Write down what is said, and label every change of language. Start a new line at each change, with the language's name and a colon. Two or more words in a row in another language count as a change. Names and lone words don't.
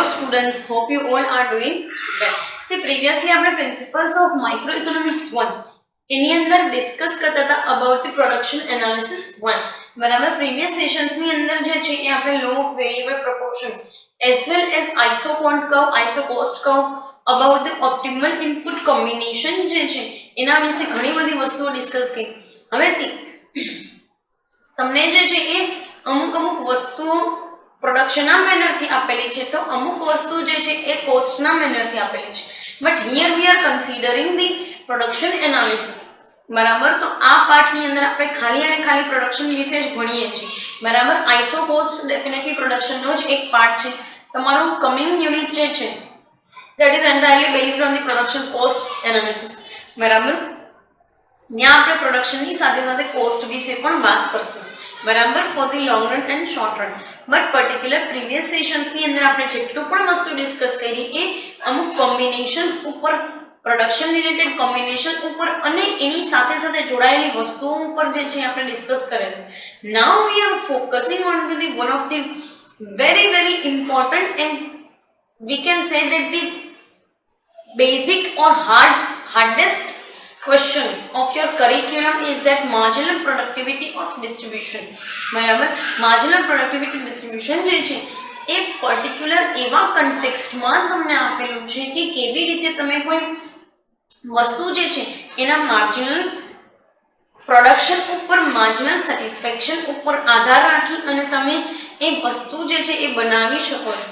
English: students, hope you all are doing well. See, previously આપણે principles of microeconomics 1
Gujarati: એની અંદર ડિસ્કસ કરતા હતા
English: about the production analysis 1 બરાબર.
Gujarati: પ્રીવિયસ સેશન્સ ની અંદર જે છે એ આપણે
English: law of variable proportion as well as iso quant curve, iso cost curve, about the optimal input combination
Gujarati: જે છે એના વિશે ઘણી બધી વસ્તુઓ ડિસ્કસ કરી. હવે સી તમને જે છે એ અમુક વસ્તુઓ પ્રોડક્શનના મેનરથી આપેલી છે, તો અમુક વસ્તુ જે છે એ કોસ્ટના મેનરથી આપેલી છે.
English: but here we are considering the production analysis બરાબર.
Gujarati: તો આ પાર્ટની અંદર આપણે ખાલી અને ખાલી પ્રોડક્શન વિશે જ ભણીએ છીએ બરાબર.
English: iso cost
Gujarati: ડેફિનેટલી પ્રોડક્શનનો જ એક પાર્ટ છે. તમારું કમિંગ યુનિટ જે છે
English: that is entirely based on the production cost analysis બરાબર.
Gujarati: ત્યાં આપણે પ્રોડક્શનની સાથે સાથે કોસ્ટ વિશે પણ વાત કરશું બરાબર,
English: for the long run and short run.
Gujarati: બટ પર્ટિક્યુલર પ્રીવિયસ સેશન્સની અંદર આપણે જેટલું પણ વસ્તુ ડિસ્કસ કરી એ અમુક કોમ્બિનેશન્સ ઉપર,
English: production related combination
Gujarati: ઉપર અને એની સાથે સાથે જોડાયેલી વસ્તુઓ ઉપર જે છે આપણે ડિસ્કસ કરેલું.
English: now we are focusing on to the one of the very important and we can say that the basic or hardest question of your curriculum is that marginal productivity of distribution બરાબર. marginal productivity distribution
Gujarati: જે છે એ પર્ટિક્યુલર એવા કન્ટેક્સ્ટમાં તમને આપેલું છે કે કેવી રીતે તમે કોઈ વસ્તુ જે છે એના
English: marginal production
Gujarati: ઉપર,
English: marginal satisfaction
Gujarati: ઉપર આધાર રાખી અને તમે એ વસ્તુ જે છે એ બનાવી શકો છો.